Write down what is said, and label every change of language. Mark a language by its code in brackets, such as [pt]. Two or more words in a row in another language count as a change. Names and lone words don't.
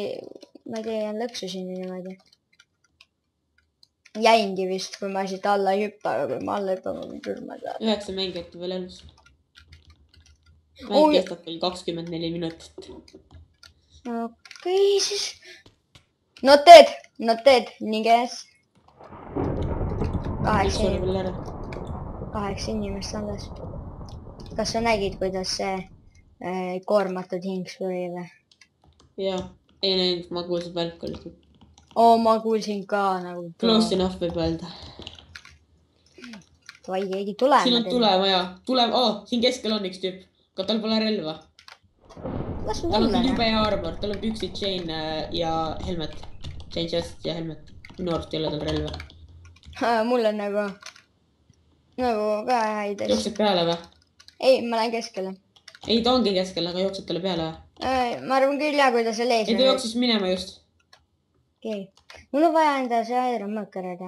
[et] Ma ei tea, lõksusin niimoodi. Jäingi vist, kui ma siit alla ei hüppa, aga kui ma alla hüppa, ma võin surma saada. 9 mängijat veel elus. Mäng kestab veel 24 minutit. Okei, siis. [en] Not dead, [et] ninges. 8 inimest alles. Kas sa nägid, kuidas see koormatud hing suri või? Jaa, ei näinud, ma kuulsin välkulit. Ma kuulsin ka nagu... [en] Close enough [et] võib öelda. Vai, keegi tulema. Siin on tulemaja. Siin keskel on üks tüüp. Aga tal pole relva. Tal on jube armor. Tal on püksid, chain ja helmet. [en] Chain chest [et] ja helmet. Minu arust ei ole tal relva. Mul on nagu ka häid asju. Jooksed peale või? Ei, ma lähen keskele. Ei, ta ongi keskel, aga jooksed talle peale või? Ma arvan küll jah, kui ta seal ees on. Ei, ta jooksis minema just. Okei. Mul on vaja enda see Iron mõõk ära teha.